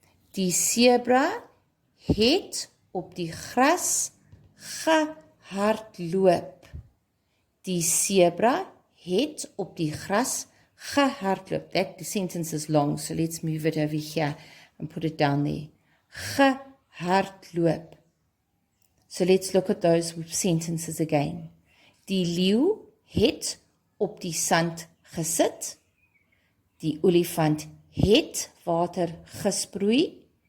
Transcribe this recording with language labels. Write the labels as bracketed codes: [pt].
[af] Die zebra het op die gras gehardloop. Die zebra het op die gras gehardloop. [en] That sentence is long, so let's move it over here and put it down there. Gehardloop. So let's look at those sentences again. [af] Die leeu het op die sand gesit. Die olifant het water gesproei.